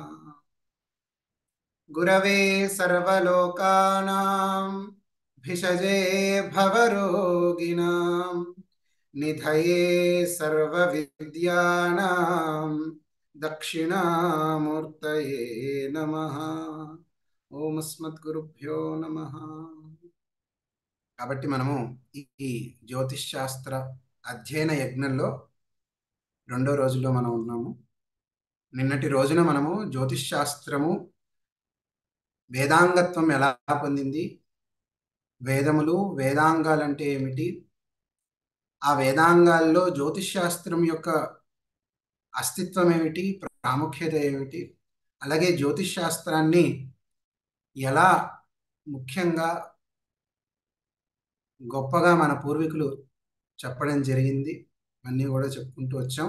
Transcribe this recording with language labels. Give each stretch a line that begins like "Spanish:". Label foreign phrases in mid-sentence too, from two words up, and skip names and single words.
Sanskrit: गुरवे सर्वलोकानां भिषजे भवरोगिणां निधये सर्वविद्यानां दक्षिणामूर्तये नमः। ఓం అస్మద్గురుభ్యో నమః.
Telugu: కాబట్టి మనము ఈ జ్యోతిష్ శాస్త్ర అధ్యయన యజ్ఞంలో రెండో రోజులో మనం ఉన్నాము. నిన్నటి రోజున మనము జ్యోతిష్ శాస్త్రము వేదాంగత్వం ఎలా పొందింది, వేదములు వేదాంగాలంటే ఏమిటి, ఆ వేదాంగాల్లో జ్యోతిష్ శాస్త్రం యొక్క అస్తిత్వం ఏమిటి, ప్రాముఖ్యత ఏమిటి, అలాగే జ్యోతిష్ శాస్త్రాన్ని ఎలా ముఖ్యంగా గొప్పగా మన పూర్వీకులు చెప్పడం జరిగింది అన్నీ కూడా చెప్పుకుంటూ వచ్చాం.